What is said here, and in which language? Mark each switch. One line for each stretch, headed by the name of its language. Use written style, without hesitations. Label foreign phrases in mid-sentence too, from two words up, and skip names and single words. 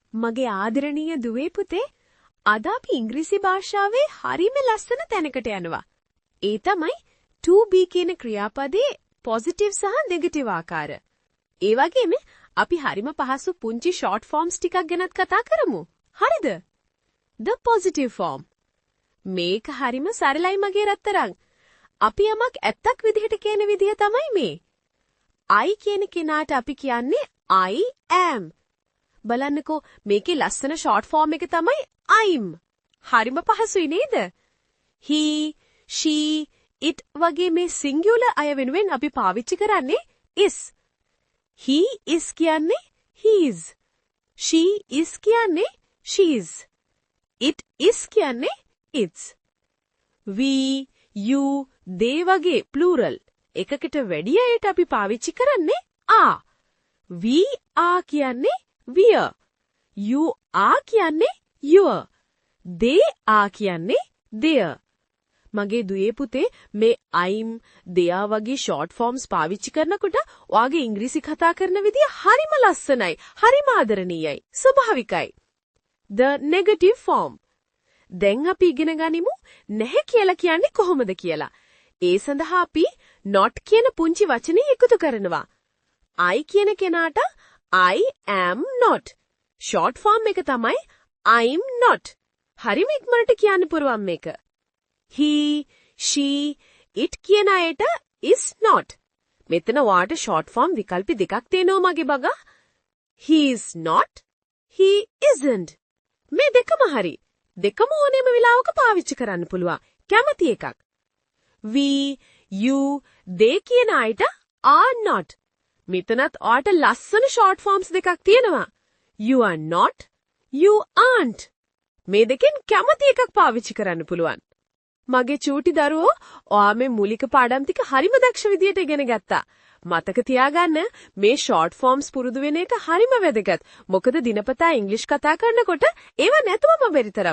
Sinhala: මගේ ආදරණීය දුවේ පුතේ අද අපි ඉංග්‍රීසි භාෂාවේ හරිම ලස්සන තැනකට යනවා. ඒ තමයි
English: to be
Sinhala: කියන ක්‍රියාපදයේ පොසිටිව් සහ නෙගටිව් ආකාර. ඒ වගේම අපි හරිම පහසු පුංචි
English: short forms
Sinhala: ටිකක් ගැනත් කතා කරමු. හරිද?
English: the positive form.
Sinhala: මේක හරිම සරලයි මගේ රත්තරන්. අපි යමක් ඇත්තක් විදිහට කියන විදිහ තමයි මේ. I කියන කෙනාට අපි කියන්නේ
English: I am.
Sinhala: බලන්නකෝ මේකේ ලස්සන
English: short form
Sinhala: එක තමයි I'm. හරිම පහසුයි නේද?
English: he, she, it
Sinhala: වගේ මේ සිංගියුලර් අය වෙනුවෙන් අපි පාවිච්චි කරන්නේ is.
English: he is කියන්නේ his. she is කියන්නේ she's. it is
Sinhala: කියන්නේ its.
English: we, you, they
Sinhala: වගේ ප්ලූරල් එකකට වැඩි අයට අපි පාවිච්චි කරන්නේ are.
English: we are කියන්නේ we're. you are කියන්නේ your. they are කියන්නේ their.
Sinhala: මගේ දුවේ පුතේ මේ
English: I'm, their
Sinhala: වගේ
English: short forms
Sinhala: පාවිච්චි කරනකොට ඔයාගේ ඉංග්‍රීසි කතා කරන විදිය හරිම ලස්සනයි, හරිම ආදරණීයයි, ස්වභාවිකයි.
English: the negative form.
Sinhala: දැන් අපි ඉගෙන ගනිමු නැහැ කියලා කියන්නේ කොහොමද කියලා. ඒ සඳහා අපි not කියන පුංචි වචනේ එකතු කරනවා.
English: I කියන කෙනාට I am not. short form
Sinhala: එක තමයි
English: I'm not.
Sinhala: හරිම ඉක්මනට කියන්න පුරුවන් මේක.
English: he, she, it කියන අයට is not.
Sinhala: මෙතන ඔයාට
English: short form
Sinhala: විකල්ප දෙකක් තියෙනවා මගේ බගා.
English: he is not, he isn't.
Sinhala: මේ දෙකම හරි. දෙකම ඕනෙම වෙලාවක පාවිච්චි කරන්න පුළුවන්. කැමති එකක්.
English: we, you, they කියන අයට are not.
Sinhala: මෙතනත් ඔයාට ලස්සන
English: short forms
Sinhala: දෙකක් තියෙනවා.
English: you are not, you aren't.
Sinhala: මේ දෙකෙන් කැමති එකක් පාවිච්චි කරන්න පුළුවන්. මගේ චූටි දරුවෝ ඔයා මේ මූලික පාඩම් ටික හරිම දක්ෂ විදියට ඉගෙන ගත්තා. මතක තියාගන්න මේ
English: short forms
Sinhala: පුරුදු වෙන එක හරිම වැදගත්. මොකද දිනපතා ඉංග්‍රීසි කතා කරනකොට ඒව නැතුවම බැරි තරම්.